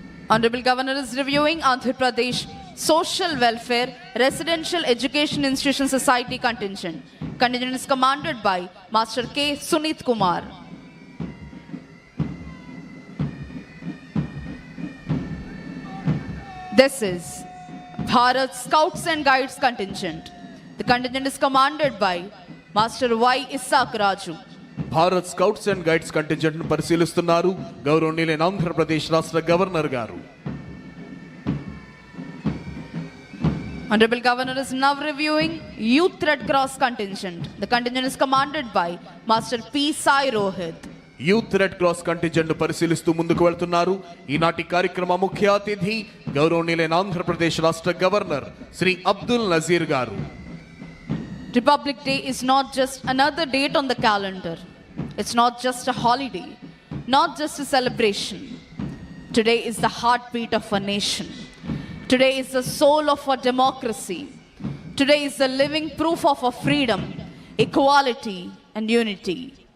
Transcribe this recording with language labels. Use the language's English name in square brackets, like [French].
[English] Honorable Governor is reviewing Andhra Pradesh Social Welfare Residential Education Institution Society contingent. Contingent is commanded by Master K. Sunit Kumar. This is Bharat Scouts and Guides contingent. The contingent is commanded by Master Y. Isaac Raju. [Telugu] Bharat scouts and guides contingent ను పరిశీలిస్తున్నారు గౌరవనీయులైన ఆంధ్రప్రదేశ్ రాష్ట్ర governor గారు. [English] Honorable Governor is now reviewing Youth Red Cross contingent. The contingent is commanded by Master P. Sai Rohit. [Telugu] Youth red cross contingent ను పరిశీలిస్తూ ముందుకు వెళ్తున్నారు. ఈనాటి కార్యక్రమ ముఖ్య అతిథి గౌరవనీయులైన ఆంధ్రప్రదేశ్ రాష్ట్ర గవర్నర్ శ్రీ అబ్దుల్ నజీర్ గారు. [English] Republic Day is not just another date on the calendar. It's not just a holiday, not just a celebration. Today is the heartbeat of a nation. Today is the soul of our democracy. Today is the living proof of our freedom, equality, and unity.